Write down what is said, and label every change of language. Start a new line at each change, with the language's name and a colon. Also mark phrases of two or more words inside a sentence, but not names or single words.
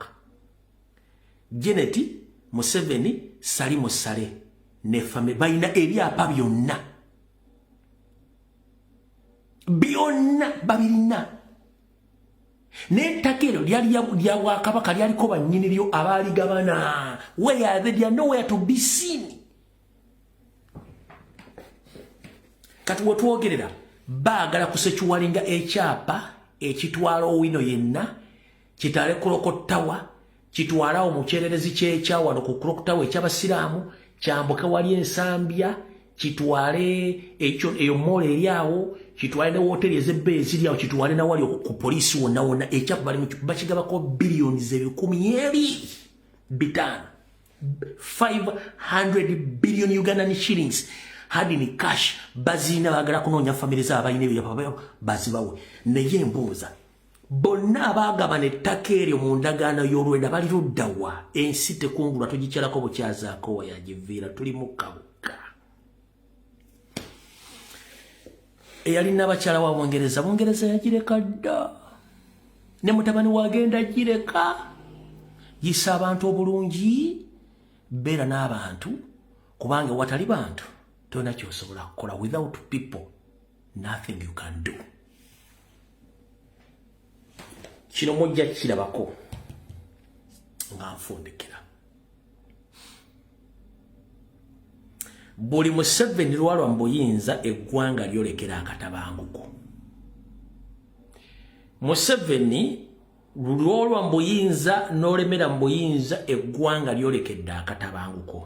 Ganda: Janet, Museveni, Sali Musale ne fame balina ebyapa byonna babirina. N'ettaka eryo lyali lya Bwakabaka, lyaliko bannyini lyo abaaligabana.
English: Where are they? They are nowhere to be seen.
Ganda: Kati wetwogerera baagala kusekiwalinga ekyapa ekitwala owino yenna kitale Clock Tower, kitwala omukyererezi ky'ekyawano ku Clock Tower eky'Abasiraamu, kyambuke wali Ensambya, kitwale eyo mall eryawo, kitwale ne woteri ez'ebbeeyi eziryawo, kitwale na wali ku poliisi wonna ekyapa bakigabako
English: billions 225 500 billion Ugandan shillings
Swahili: hadi ni
Ganda: cash. Bazina bagala kunoonya famire z'abalina ebyapa bazibawe. Naye mbuuza, bonna abaagabana ettaka eryo mu ndagaano y'olwenda bali luddawa? Ensi tekungulwa tugikyalako bukyazaako wayagiviira, tuli mu kabuga. Eyalina abakyala wa Bungereza yagireka dda, ne mutabani wagenda gireka. Yisa abantu obulungi, beera n'abantu, kubanga watali bantu tolina ky'osobola kukola.
English: Without people nothing you can do.
Ganda: Kino mujja kirabako nga nfundikira. Buli Museveni lwalwa mbuyinza eggwanga lyolekera akatabanguko. Museveni lwalwa mbuyinza n'olemera mbuyinza eggwanga lyolekedde akatabanguko.